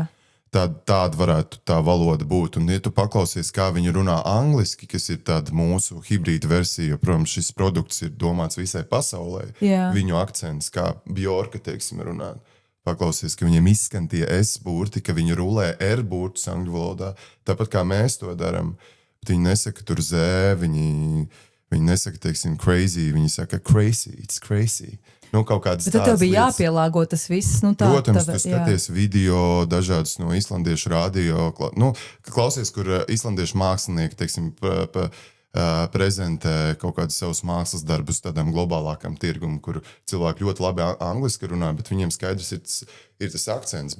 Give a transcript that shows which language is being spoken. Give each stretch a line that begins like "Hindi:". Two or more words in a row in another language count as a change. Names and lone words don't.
Latvian: Tāda varētu tā valoda būt. Un, ja tu paklausies, kā viņi runā angliski, kas ir tāda mūsu hibrīda versija, jo, protams, šis produkts ir domāts visai pasaulē. Jā. Viņu akcents, kā Bjorka, teiksim, runā. Paklausies, ka viņiem izskan tie S-burti, ka viņi rulē R-burtus angļu valodā. Tāpat kā mēs to daram. Bet viņi nesaka tur zē, viņi nesaka, teiksim, crazy, viņi saka crazy,
English: it's crazy.
Latvian: Kaut kādas bet tad tev bija jāpielāgo tas viss. Protams, tu skaties video dažādus no islandiešu radio. Klausies, kur islandiešu mākslinieki, teiksim, prezentē kaut kādus savus mākslas darbus tādam globālākam tirgum, kur cilvēki ļoti labi angliski runā, bet viņiem skaidrs ir tas akcents.